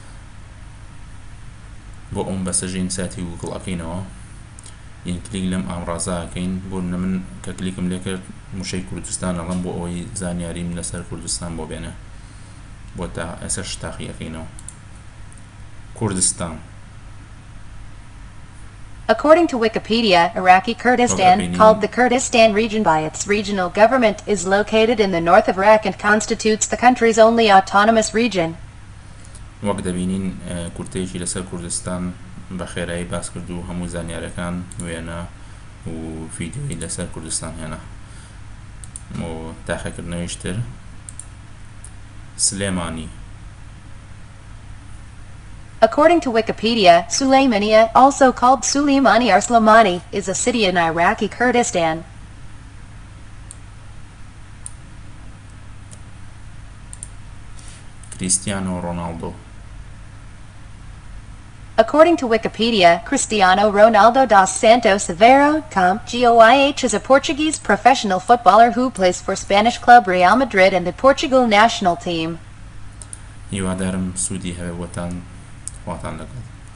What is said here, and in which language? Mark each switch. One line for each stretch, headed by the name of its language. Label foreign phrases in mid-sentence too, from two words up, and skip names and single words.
Central Kurdish: بۆ ئەوم بەسەژین ساتی گوگڵ ئەکەینەوە یان کلیک لەم ئامڕازە ئەکەین بۆ من کە کلیکم لێ کرد موشەی کوردستان ئەڵەم بۆ ئەوەی زانیاریم لەسەر کوردستان بۆ بێنە بۆ تا ئێستا شتاقی ئەکەینەوە کوردستان.
English: According to Wikipedia, Iraqi Kurdistan, called the Kurdistan region by its regional government, is located in the north of Iraq and constitutes the country's only autonomous region.
Central Kurdish: وەک دەبینین کورتەیەکی لەسەر کوردستان بە خێرایی باس کرد و هەموو زانیارەکان وێنە و ڤیدیۆی لەسەر کوردستان هێنا و تاقیکردنەوەیش تر. سلێمانی.
English: According to Wikipedia, Suleymaniye, also called Suleimani or Slimani, is a city in Iraqi Kurdistan. Cristiano Ronaldo. According to Wikipedia, Cristiano Ronaldo dos Santos Aveiro, Goih, is a Portuguese professional footballer who plays for Spanish club Real Madrid and the Portugal national team.
Central Kurdish: هیوادارم سوودی هەبێ بۆتان خواتان لەگەڵ.